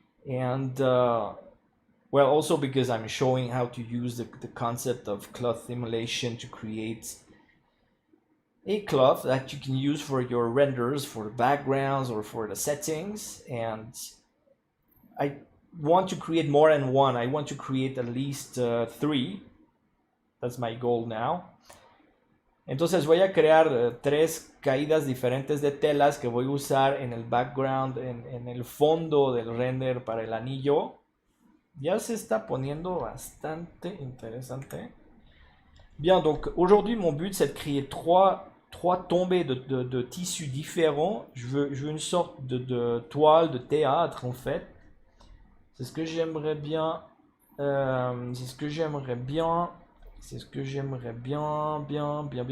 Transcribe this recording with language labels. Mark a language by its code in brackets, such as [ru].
[en] And well, also because I'm showing how to use the concept of cloth simulation to create a cloth that you can use for your renders, for the backgrounds or for the settings. And I want to create more than one. I want to create at least 3. That's my goal now. [es] Entonces voy a crear 3 caídas diferentes de telas que voy a usar en el background, en el fondo del render para el anillo. Ya se está poniendo bastante interesante. [fr] Bien, donc aujourd'hui mon but c'est de créer 3 tombées de tissus différents. Je veux une sorte de toile de théâtre en fait. C'est ce que j'aimerais bien. C'est ce que j'aimerais bien. C'est ce que j'aimerais bien, bien.